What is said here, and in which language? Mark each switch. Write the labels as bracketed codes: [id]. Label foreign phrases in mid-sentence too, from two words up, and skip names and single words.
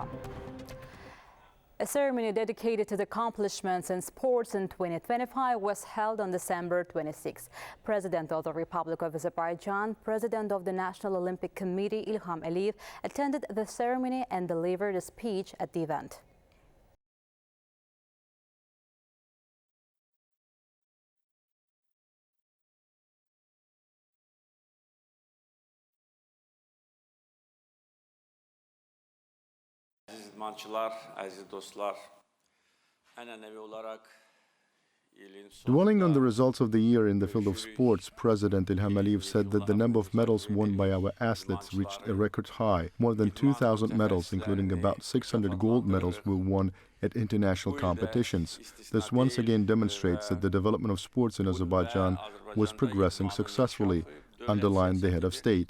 [en] A ceremony dedicated to the accomplishments in sports in 2025 was held on December 26. President of the Republic of Azerbaijan, President of the National Olympic Committee, İlham attended the ceremony and delivered a speech at the event. [az] Əziz idmançılar, əziz dostlar, ənənəvi olaraq [en] Dwelling on the results of the year in the field of sports, President İlham said that the number of medals won by our athletes reached a record high. More than 2,000 medals, including about 600 gold medals, were won at international competitions. This once again demonstrates that the development of sports in Azerbaijan was progressing successfully, underlined the head of state.